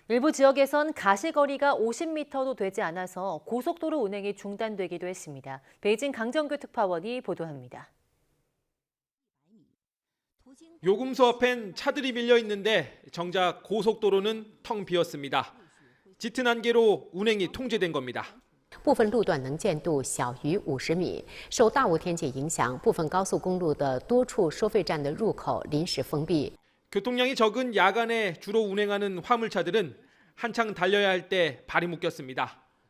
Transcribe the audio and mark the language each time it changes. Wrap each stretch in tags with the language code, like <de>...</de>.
<ko>일부 지역에선 가시거리가 50m도 되지 않아서 고속도로 운행이 중단되기도 했습니다. 베이징 강정규 특파원이 보도합니다. 요금소 앞엔 차들이 밀려 있는데 정작 고속도로는 텅 비었습니다. 짙은 안개로 운행이 통제된 겁니다.</ko> <zh>部分路段能见度小于50米。受大雾天气影响，部分高速公路的多处收费站的入口临时封闭。</zh> <ko>교통량이 적은 야간에 주로 운행하는 화물차들은 한창 달려야 할 때 발이 묶였습니다.</ko>